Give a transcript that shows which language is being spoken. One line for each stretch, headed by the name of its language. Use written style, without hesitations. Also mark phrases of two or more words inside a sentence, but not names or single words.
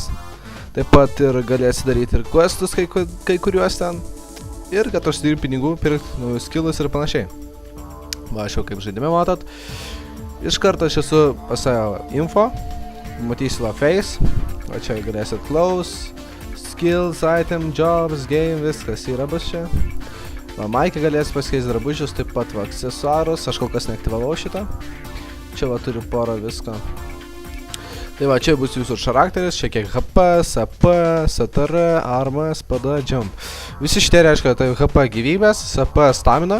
Lithuanian: Taip pat ir galėsi daryti ir questus kai kuriuos ten. Ir kad užsidirbi pinigų, pirkti naujus skillus ir panašiai. Va, aš jau kaip žaidime matot. Iš karto aš esu pasėjo info. Matysiu va face. Va čia galėsit
English: close, skills, item, jobs, game,
Lithuanian: viskas yra bus čia. Va, Maikė galės pasikeisti drabužius, taip pat va, aksesuarus, aš kol kas neaktyvavau šitą. Čia va turiu porą visko. Tai va, čia bus jūsų charakteris, čia kiek
English: HP, SP, STR, armor, SPD, jump.
Lithuanian: Visi šitie reiškia, tai HP gyvybės, SP stamina.